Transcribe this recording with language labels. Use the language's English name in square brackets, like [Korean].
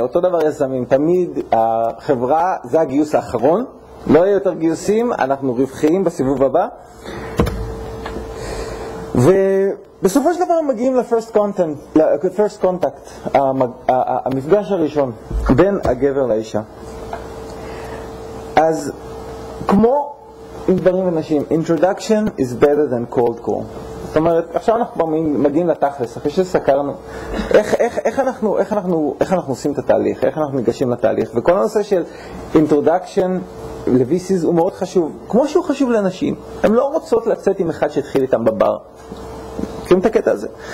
[Hebrew] אותו דבר יזמים, תמיד החברה זה הגיוס האחרון, לא יהיה יותר גיוסים, אנחנו רווחיים בסיבוב הבא. בסופו של דבר מגיעים ל- [English] first contact, [Hebrew] המפגש הראשון בין הגבר לאישה. אז כמו עם גברים ונשים, [English] introduction is better than cold call. [Hebrew] זאת אומרת, עכשיו אנחנו מגיעים לתכלס, אחרי שסקרנו, איך אנחנו עושים את התהליך, איך אנחנו ניגשים לתהליך, וכל הנושא של introduction ל-VCs הוא מאוד חשוב, כמו שהוא חשוב לנשים. הן לא רוצות לצאת עם אחד שהתחיל איתם בבר. מכירים את הקטע הזה?